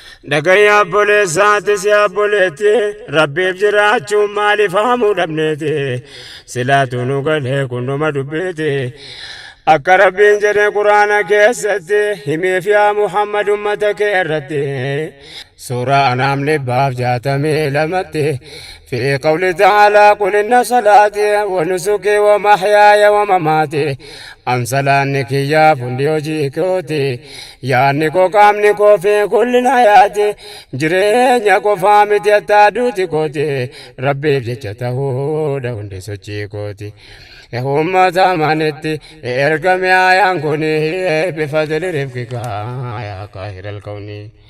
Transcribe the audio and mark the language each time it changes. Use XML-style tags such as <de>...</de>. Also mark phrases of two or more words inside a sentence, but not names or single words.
<om>Dhagayya obboleessaati si obboleetti. Rabbiif jiraachuun maaliif haamuu dhabneeti? Silaatu nu galee kun dhuma dubbiiti. Akka Rabbiin jedhe Qur'aana keessatti, himiif yaa Muhammad ummata kee irratti. Suuraa Anaam dhibbaaf jaatamii lamatti.</om> <ar>في قوله تعالى: "قل إن صلاتي ونسكي ومحياي ومماتي."</ar> <om>An salaanni kiyyaa fundi hojii kooti. Yaanni koo qaamni koo fi kullin hayaati. Jireenya qofaa miti hattaa duuti kooti. Rabbiif jecha ta'uudha hundi sochii kooti. Uummata amanitti ergame ayaan kuni</om> <ar>بفضل رفقك يا قاهر الكون.</ar>